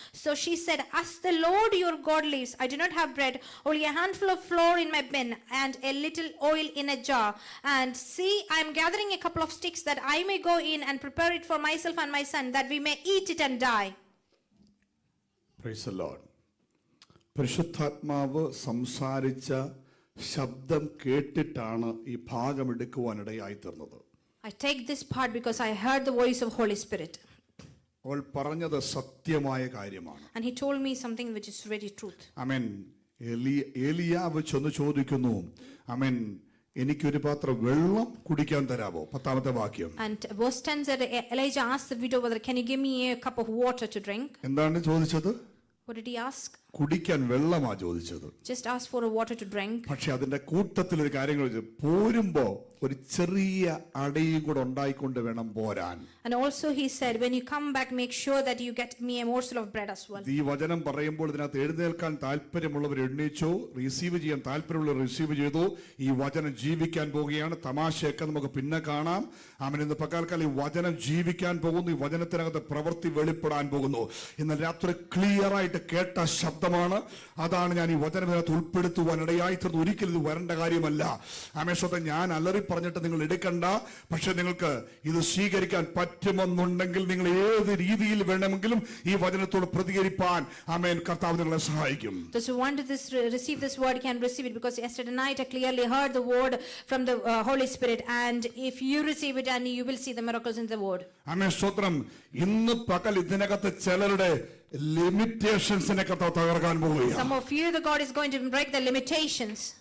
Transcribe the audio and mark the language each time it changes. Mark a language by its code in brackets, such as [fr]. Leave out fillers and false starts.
[en] So she said, as the Lord your God lives, I do not have bread, only a handful of flour in my bin and a little oil in a jar. And see, I am gathering a couple of sticks that I may go in and prepare it for myself and my son, that we may eat it and die. Praise the Lord. [ml] പരിശുദ്ധാത്മാവ് സംസാരിച്ച ശബ്ദം കേട്ടിട്ടാണ് ഈ ഭാഗം എടുക്കുവാനിടയായി തീർന്നത്. [en] I take this part because I heard the voice of Holy Spirit. [ml] അവൾ പറഞ്ഞത് സത്യമായ കാര്യമാണ്. [en] And he told me something which is very truth. [ml] ആമേൻ. ഏലിയാവ് ചെന്ന് ചോദിക്കുന്നു, ആമേൻ, എനിക്കൊരു പാത്രം വെള്ളം കുടിക്കാൻ തരാമോ? 10ാമത്തെ വാക്യം. [en] And verse 10 said, Elijah asked the widow whether, can you give me a cup of water to drink? [ml] എന്താണ് ചോദിച്ചത്? [en] What did he ask? [ml] കുടിക്കാൻ വെള്ളമാ ചോദിച്ചത്. [en] Just ask for a water to drink. [ml] പക്ഷെ അതിന്റെ കൂട്ടത്തിൽ ഒരു കാര്യങ്ങൾ പോരുമ്പോ ഒരു ചെറിയ അടയും കൂടെ ഉണ്ടായിക്കൊണ്ട് വേണം പോരാൻ. [en] And also he said, when you come back, make sure that you get me a morsel of bread as well. [ml] ഈ വചനം പറയുമ്പോൾ ഇതിനകത്ത് എഴുന്നേൽക്കാൻ താല്പര്യമുള്ളവർ എണ്ണീച്ചു, റിസീവ് ചെയ്യാൻ താല്പര്യമുള്ളവർ റിസീവ് ചെയ്തു. ഈ വചനം ജീവിക്കാൻ പോവുകയാണ്. തമാശയൊക്കെ നമുക്ക് പിന്നെ കാണാം. ആമേൻ. ഇന്ന് പകൽക്കാലം ഈ വചനം ജീവിക്കാൻ പോകുന്നു. ഈ വചനത്തിനകത്ത് പ്രവൃത്തി വെളിപ്പെടാൻ പോകുന്നു. ഇന്നലെ രാത്രി ക്ലിയർ ആയിട്ട് കേട്ട ശബ്ദമാണ്. അതാണ് ഞാൻ ഈ വചനത്തിനകത്ത് ഉൾപ്പെടുത്തുവാൻ ഇടയായിത്തീർന്നു. ഒരിക്കലും ഇത് വരേണ്ട കാര്യമല്ല. ആമേശ്വരത്തെ ഞാൻ അലറി പറഞ്ഞിട്ട് നിങ്ങൾ എടുക്കണ്ട. പക്ഷെ നിങ്ങൾക്ക് ഇത് സ്വീകരിക്കാൻ പറ്റുമെന്നുണ്ടെങ്കിൽ നിങ്ങൾ ഏത് രീതിയിൽ വേണമെങ്കിലും ഈ വചനത്തോട് പ്രതികരിപ്പാൻ ആമേൻ കർത്താവ് നിങ്ങളെ സഹായിക്കും. [en] Those who want to receive this word can receive it, because yesterday night I clearly heard the word from the Holy Spirit, and if you receive it, and you will see the miracles in the word. [ml] ആമേൻ. സ്തോത്രം. ഇന്ന് പകൽ ഇതിനകത്ത് ചിലരുടെ ലിമിറ്റേഷൻസിനെ കർത്താവ് തകർക്കാൻ പോവുകയാണ്. [en] Some of you, the God is going to break the limitations.